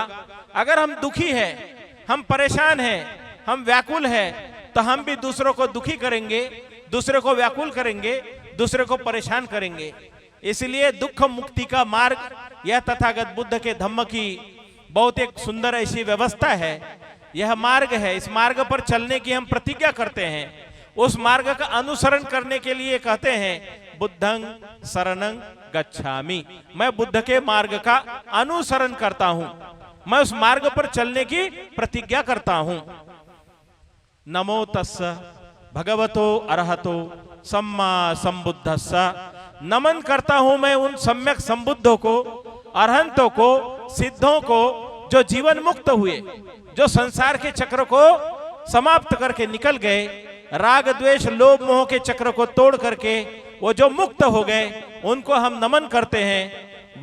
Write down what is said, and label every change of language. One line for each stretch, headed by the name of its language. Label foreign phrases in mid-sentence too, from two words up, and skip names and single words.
Hindi: अगर हम दुखी हैं, हम परेशान हैं, हम व्याकुल हैं, तो हम भी दूसरों को दुखी करेंगे, दूसरे को व्याकुल करेंगे, दूसरे को परेशान करेंगे। इसलिए दुख मुक्ति का मार्ग यह तथागत बुद्ध के धम्म की बहुत एक सुंदर ऐसी व्यवस्था है। यह मार्ग है, इस मार्ग पर चलने की हम प्रतिज्ञा करते हैं। उस मार्ग का अनुसरण करने के लिए कहते हैं
Pali: बुद्धं शरणं गच्छामि,
Hindi: मैं बुद्ध के मार्ग का अनुसरण करता हूं, मैं उस मार्ग पर चलने की प्रतिज्ञा करता हूं।
Pali: नमो तस्स भगवतो अरहतो सम्मा संबुद्धस्स,
Hindi: नमन करता हूं मैं उन सम्यक संबुद्धों को, अरहंतों को, सिद्धों को जो जीवन मुक्त हुए, जो संसार के चक्र को समाप्त करके निकल गए, राग द्वेष लोभ मोह के चक्र को तोड़ करके वो जो मुक्त हो गए, उनको हम नमन करते हैं।